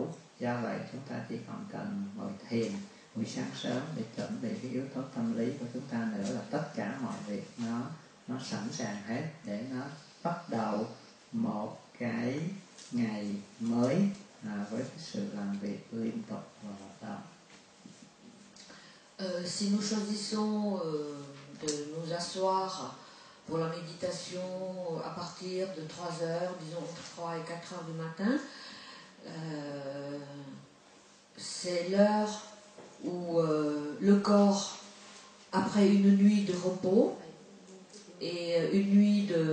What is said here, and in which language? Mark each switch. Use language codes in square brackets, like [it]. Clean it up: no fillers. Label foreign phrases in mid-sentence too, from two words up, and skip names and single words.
[vi] Do vậy chúng ta chỉ còn cần ngồi thiền buổi sáng sớm để chuẩn bị cái yếu tố tâm lý của chúng ta nữa, là tất cả mọi việc nó sẵn sàng hết để nó bắt đầu một cái ngày mới với cái sự làm việc liên tục và hoạt động. [fr] Si nous choisissons de nous asseoir pour la méditation à partir de 3 heures, disons entre 3 et 4 heures du matin, c'est l'heure où le corps, après une nuit de repos et une nuit